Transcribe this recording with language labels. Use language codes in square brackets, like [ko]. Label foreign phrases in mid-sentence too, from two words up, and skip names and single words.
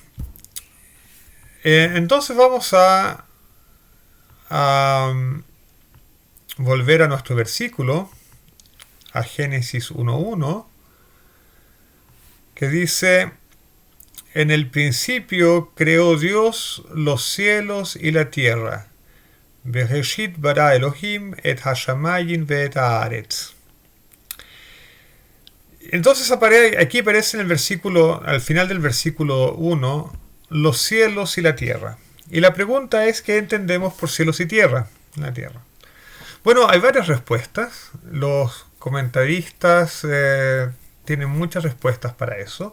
[es] Entonces vamos a volver a nuestro versículo, a Génesis 1.1, que dice: en el principio creó Dios los cielos y la tierra. [he] בראשית ברא אלהים את השמים ואת הארץ. [es] Entonces aquí aparece en el versículo, al final del versículo 1, los cielos y la tierra. Y la pregunta es: ¿qué entendemos por cielos y tierra? La tierra. Bueno, hay varias respuestas. Los comentaristas tienen muchas respuestas para eso.